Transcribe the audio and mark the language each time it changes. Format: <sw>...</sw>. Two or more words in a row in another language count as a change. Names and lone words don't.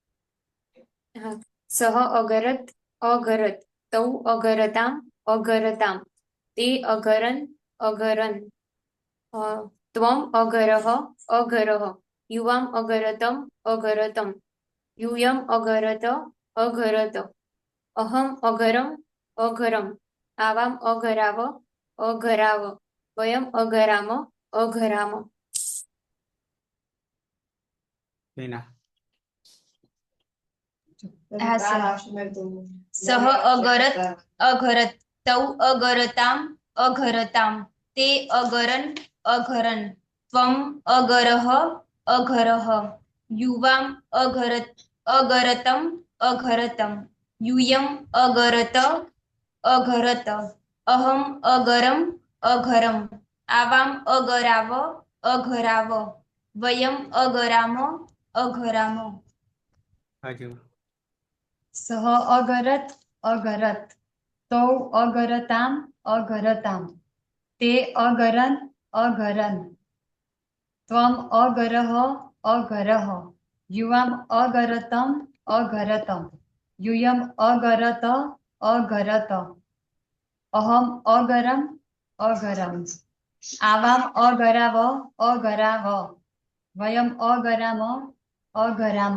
<sa>सह अगरत अगरत तौ अगरताम अगरताम ते अगरन अगरन त्वम अगरह अगरह युवाम अगरतम अगरतम यूयम अगरत अगरत अहम अगरम अगरम आवाम अगराव अगराव वयम अगराम अगराम मीना</sa> <gu>હા સર</gu> <sa>સહ અગરત અઘરત તૌ અગરતામ અઘરતામ તે અગરન અઘરન ત્વમ અગરહ અઘરહ યુવામ અઘરત અગરતમ અઘરતમ यूयम अगरत अघरत अहम अगरम अघरम आवाम अगराव अघराव वयम अगराम अघराम</sa> <gu>बाजू</gu> <sa>सह अगरत अगरत तौ अगरताम अगरताम ते अगरन अगरन त्वम अगरह अगरह युवाम अगरतम अगरतम यूयम अगरत अगरत अहम अगरम अगरम आवाम अगराव अगराव वयम अगराम अगराम</sa>